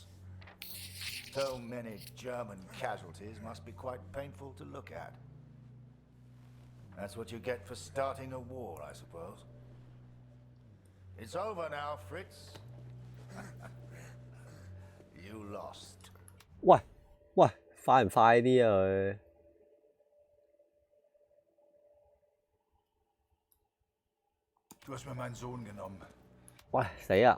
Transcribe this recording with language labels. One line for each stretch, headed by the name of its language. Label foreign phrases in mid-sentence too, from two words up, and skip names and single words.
English: So many German casualties must be quite painful to look at. That's what you get for starting a war, I suppose. It's over now, Fritz. You lost.
Cantonese: 喂喂，快唔快啲啊佢？
German: Du hast mir meinen Sohn genommen.
Cantonese: 喂死啊！